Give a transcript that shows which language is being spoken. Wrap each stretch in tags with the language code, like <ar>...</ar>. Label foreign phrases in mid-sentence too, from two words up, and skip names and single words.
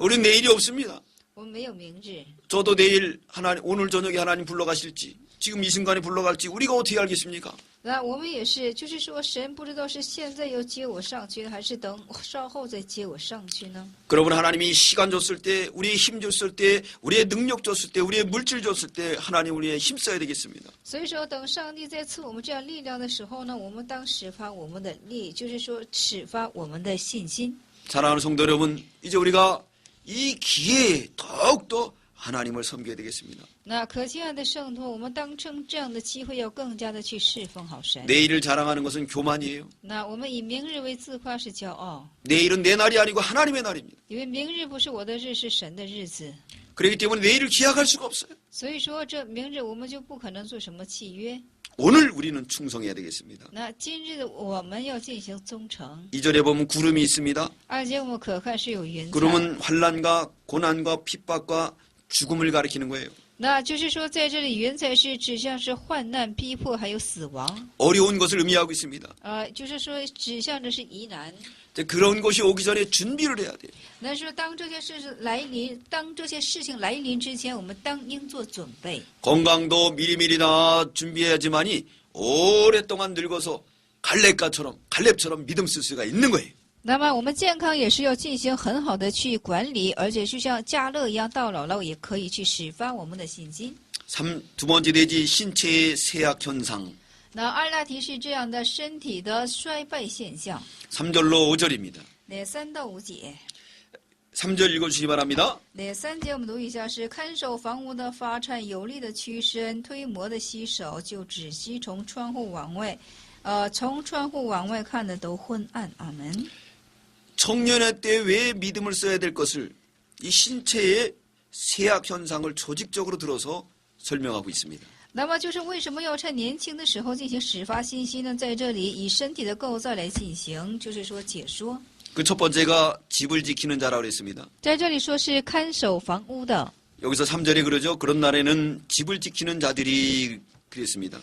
<ko>우린 내일이 없습니다.</ko> <zh>我们没有明日。</zh> <ko>저도 내일 오늘 저녁에 하나님 불러가실지 지금 이 순간에 불러갈지 우리가 어떻게 알겠습니까?</ko> <zh>那我们也是，就是说，神不知道是现在要接我上去呢，还是等稍后再接我上去呢？</zh> <ko>그러면 하나님이 시간 줬을 때, 우리의 힘 줬을 때, 우리의 능력 줬을 때, 우리의 물질 줬을 때 하나님 우리의 힘 써야 되겠습니다.</ko> <zh>所以说，等上帝再赐我们这样力量的时候呢，我们当始发我们的力，就是说始发我们的信心。</zh> <ko>사랑하는 성도 여러분, 이제 우리가 이 기회에 더욱더 하나님을 섬겨야 되겠습니다.</ko> <zh>那可亲爱的圣徒，我们当趁这样的机会，要更加的去侍奉好神。</zh> <ko>내일을 자랑하는 것은 교만이에요.</ko> <zh>那我们以明日为自夸是骄傲，</zh> <ko>내일은 내 날이 아니고 하나님의 날입니다.</ko> <zh>因为明日不是我的日，是神的日子。</zh> <ko>그렇기 때문에 내일을 기약할 수가 없어요.</ko> <zh>所以说，这明日我们就不可能做什么契约。</zh> <ko>오늘 우리는 충성해야 되겠습니다.</ko> <zh>那今日的我们要进行忠诚。</zh> <ko>2절에 보면 구름이 있습니다.</ko> <zh>2 节我们可看是有云彩，</zh> <ko>구름은 환난과 고난과 핍박과 죽음을 가리키는 거예요.</ko> <zh>那就是说，在这里云彩是指向是患难、逼迫还有死亡，</zh> <ko>어려운 것을 의미하고 있습니다.</ko> <zh>就是说指向的是疑难。</zh> <ko>그런 것이 오기 전에 준비를 해야 돼요.</ko> <zh>那说当这些事情来临，当这些事情来临之前，我们当应做准备。</zh> <ko>건강도 미리미리 다 준비해야지만이 오랫동안 늙어서 갈렙처럼 믿음 쓸 수가 있는 거예요.</ko> <zh>那么我们健康也是要进行很好的去管理，而且就像加勒一样，到老了也可以去始发我们的信心。</zh> <ko>두 번째 대지 신체의 쇠약 현상.</ko> <zh>那二大题是这样的，身体的衰败现象。</zh> <ko>3절로 5절입니다.</ko> <zh>那3到5节，</zh> <ko>3절 읽어주시기 바랍니다.</ko> <zh>那3节我们读一下是：看守房屋的发颤，有力的屈伸，推磨的洗手，就止息从窗户往外，从窗户往外看的都昏暗。阿门。</zh> <ko>청년의 때 왜 믿음을 써야 될 것을 이 신체의 쇠약 현상을 조직적으로 들어서 설명하고 있습니다.</ko> <zh>那么就是为什么要趁年轻的时候进行始发信息呢？在这里以身体的构造来进行，就是说解说。</zh> <ko>그 첫 번째가 집을 지키는 자라고 그랬습니다.</ko> <zh>在这里说是看守房屋的，</zh> <ko>여기서 3절에 그러죠. 그런 날에는 집을 지키는 자들이 그랬습니다.</ko>